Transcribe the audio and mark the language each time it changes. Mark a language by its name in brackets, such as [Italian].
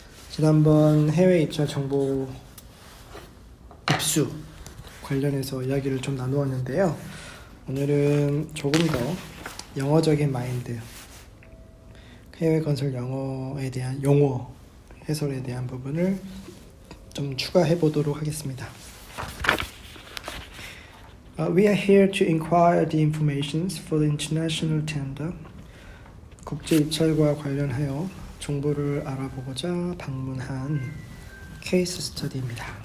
[Korean] 지난번 해외 입찰 정보 입수 관련해서 이야기를 좀 나누었는데요. 오늘은 조금 더 영어적인 마인드, 해외 건설 영어에 대한 용어 해설에 대한 부분을 좀 추가해 보도록 하겠습니다. [English] We are here to inquire the information for the international tender. [Korean] 국제 입찰과 관련하여 정보를 알아보고자 방문한 케이스 스터디입니다.